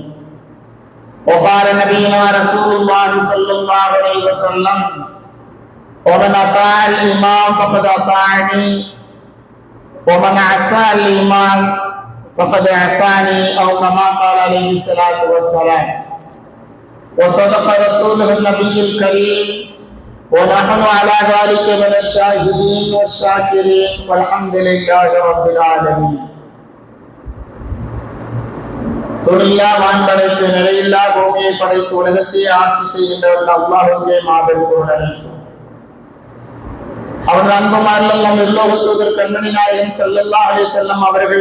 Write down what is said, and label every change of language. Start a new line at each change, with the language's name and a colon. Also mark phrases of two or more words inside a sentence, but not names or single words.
Arabic: وقال نبينا رسول الله صلى الله عليه وسلم ومن أطاع الإمام فقد أطاعني ومن عصى الإمام فقد عصاني أو كما قال عليه الصلاة والسلام. وصدق رسوله النبي الكريم ونحن على ذلك من الشاهدين والشاكرين والحمد لله رب العالمين.
Tamil: துணில்லா வான் படைத்து நிலையில்லா பூமியை படைத்து உலகத்தை ஆட்சி செய்கின்றவர்கள் அல்லாஹ்வுக்கே மாபெரும் புகழ். அவரது அன்புமாரில் நம் எல்லோருக்கும் கண்மணி நாயகம்
Arabic: صلى الله عليه وسلم
Tamil: அவர்கள்